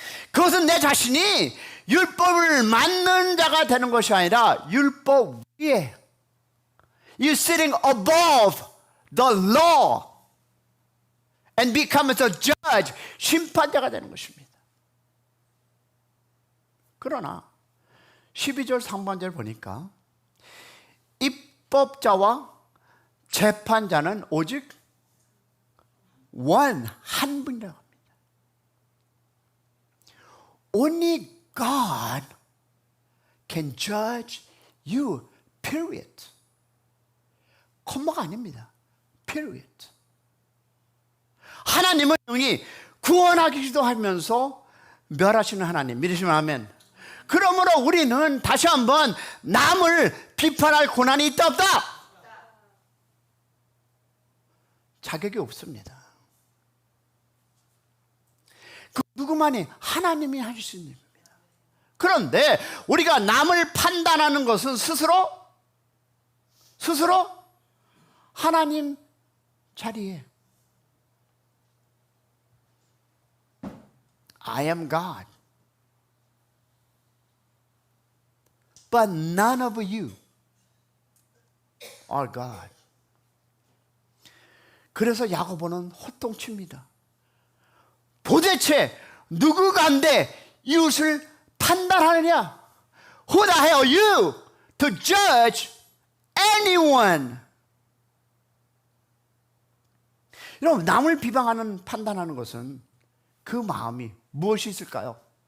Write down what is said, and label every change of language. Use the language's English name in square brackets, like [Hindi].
[Korean] 그것은 내 자신이 율법을 만는 자가 되는 것이 아니라 율법 위에 [English] You sitting above the law and become as a judge, [Korean] 심판자가 되는 것입니다. 그러나 12절 상반절 보니까 입법자와 재판자는 오직 한 분이라고 합니다. [English] Only God can judge you, period. [Korean] 콤마가 아닙니다. period. 하나님은 영이 구원하기도 하면서 멸하시는 하나님. 믿으시면 아멘. 그러므로 우리는 다시 한번 남을 비판할 권한이 있다 없다? 자격이 없습니다. 그 누구만이 하나님이 하실 수 있는 일입니다. 그런데 우리가 남을 판단하는 것은 스스로 하나님 자리에 [English] I am God, but none of you are God. [Korean] 그래서 야고보는 호통칩니다. 도대체 누구가 한데 이웃을 판단하느냐? [English] Who the hell are you to judge anyone? [Korean] 여러분, 남을 비방하는 판단하는 것은 그 마음이 무엇이 있을까요?